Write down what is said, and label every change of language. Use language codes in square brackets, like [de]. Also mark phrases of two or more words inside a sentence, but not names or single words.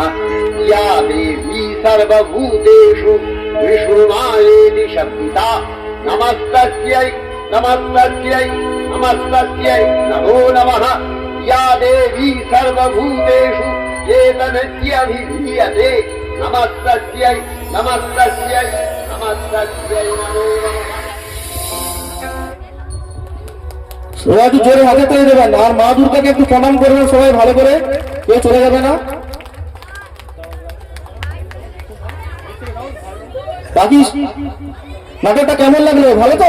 [sa] या देवी सर्वभूतेषु विष्णुमायेति शब्दिता नमस्तस्यै नमस्तस्यै नमस्तस्यै नमो नमः या देवी सर्वभूतेषु चेतनत्यभिधीयते नमस्तस्यै नमस्तस्यै नमस्तस्यै नमो नमः। [bn] সবাই একটু জোরে হাতে তালি দেবেন আর মা দুর্গাকে একটু প্রণাম করবেন সবাই ভালো করে, কেউ চলে যাবে না। বাকি নাটকটা কেমন লাগলো? ভালো তো?